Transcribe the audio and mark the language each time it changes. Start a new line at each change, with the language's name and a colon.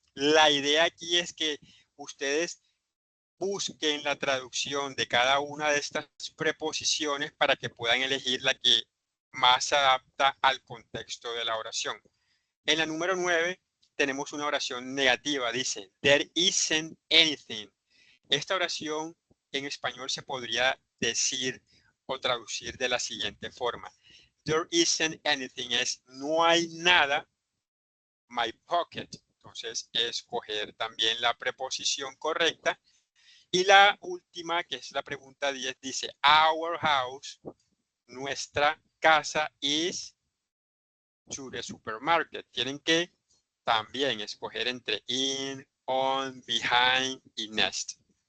Spanish: La idea aquí es que ustedes busquen la traducción de cada una de estas preposiciones para que puedan elegir la que más se adapta al contexto de la oración. En la número 9 tenemos una oración negativa. Dice,
English: there isn't anything.
Spanish: Esta oración en español se podría decir o traducir de la siguiente forma.
English: There isn't anything
Spanish: es no hay nada,
English: my pocket.
Spanish: Entonces, escoger también la preposición correcta. Y la última, que es la pregunta 10, dice,
English: our house,
Spanish: nuestra casa,
English: is to the supermarket.
Spanish: Tienen que también escoger entre in, on, behind y next.